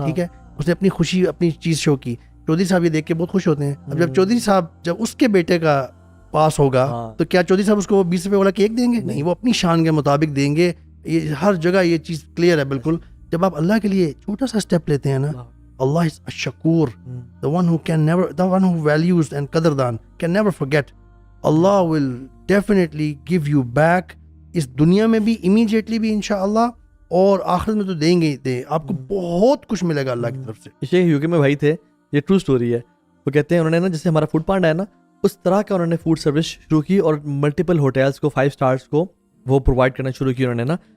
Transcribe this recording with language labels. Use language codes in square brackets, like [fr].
[ur] ٹھیک ہے، اس نے اپنی خوشی اپنی چیز شو کی. چودھری صاحب یہ دیکھ کے بہت خوش ہوتے ہیں. اب جب چودھری صاحب جب اس کے بیٹے کا پاس ہوگا تو کیا چودھری صاحب اس کو 20 روپے والا کیک دیں گے؟ نہیں، وہ اپنی شان کے مطابق دیں گے. یہ ہر جگہ یہ چیز کلیئر ہے بالکل. جب آپ اللہ کے لیے چھوٹا سا اسٹیپ لیتے ہیں نا، اللہ از الشکور. [en] the one who can never, the one who values and قدردان can never forget. Allah will definitely give you back. [ur] اس دنیا میں بھی امیجیٹلی بھی انشاءاللہ، اور آخرت میں تو دیں گے ہی دیں. آپ کو بہت کچھ ملے گا اللہ کی طرف سے. شیخ یو کے میں بھائی تھے، یہ ٹرو سٹوری ہے. وہ کہتے ہیں انہوں نے نا جیسے ہمارا فوڈ پانڈا ہے نا، اس طرح کا انہوں نے فوڈ سروس شروع کی اور ملٹیپل ہوٹلس کو 5 اسٹارس کو وہ پرووائڈ کرنا شروع کی انہوں نے نا.